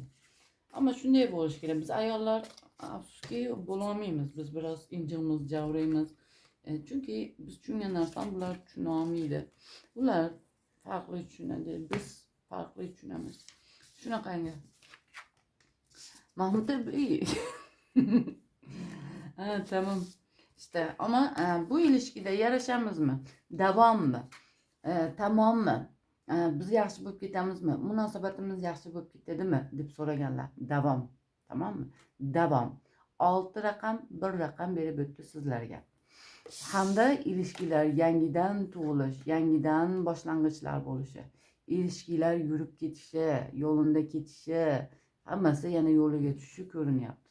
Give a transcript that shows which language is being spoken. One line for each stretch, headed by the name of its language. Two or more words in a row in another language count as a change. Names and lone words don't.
Uzbek: Ama shunday bo'lishi kerak. Biz ayollar afsuski bo'lolmaymiz. Biz biroz injilmiz, javraymiz. Chunki biz tushungan narsani bular tushuna olmaydi. Ular farqli tushunadi. Biz farqli tushunamiz. Shunaqangi. Mahmud Bey. Ha, tamam.
Turkish: İşte ama bu ilişkide yarashamizmi?
Uzbek: Davommi? Tamommi? Biz yaxshi bo'lib ketamizmi? Munosabatimiz yaxshi bo'lib ketadimi deb so'raganlar. Davom. Tamommi? Davom. 6 raqam, 1 raqam berib o'tdi sizlarga. Hamda ilişkiler yangidan tug'ilish, yangidan boshlang'ichlar bo'lishi, ilişkiler yurib ketishi, yo'linda ketishi, hammasi yana yo'liga tushishi ko'rinyapti.